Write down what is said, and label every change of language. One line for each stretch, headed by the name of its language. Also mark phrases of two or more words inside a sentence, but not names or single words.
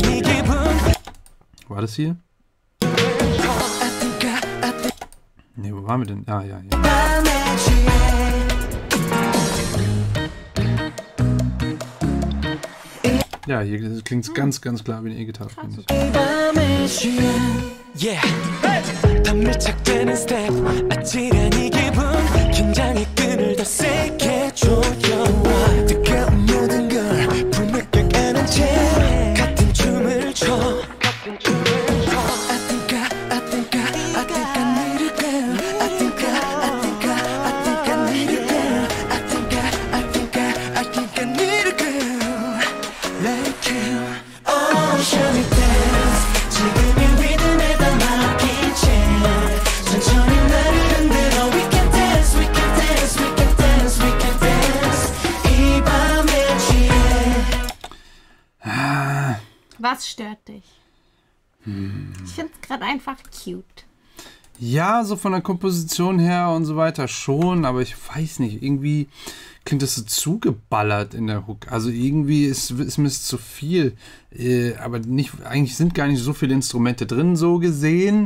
German: War das hier? Ne, wo waren wir denn? Ah, ja, hier. Ja, hier klingt es ganz, ganz klar wie eine E-Gitarre, finde ich. Yeah.
Korean: 더 밀착되는 스텝 아찔한 이 기분 긴장의 끈을 더 세게 조여와 뜨거운 모든 걸 품에 껴안은 채 같은 춤을 춰
English: I think I need a girl I think I need a girl I think I need a girl like you Oh, show me dance
Korean: 지금 이 리듬에 다 맡긴 채 천천히 나를 흔들어
English: We can dance, we can dance, we can dance, we can dance
Korean: 이 밤에 취해
German: Was stört dich? Ich finde es gerade einfach cute. Ja, so von der Komposition her und so weiter schon, aber ich weiß nicht, irgendwie klingt das so zugeballert in der Hook. Also irgendwie ist mir zu viel, aber nicht, eigentlich sind gar nicht so viele Instrumente drin, so gesehen.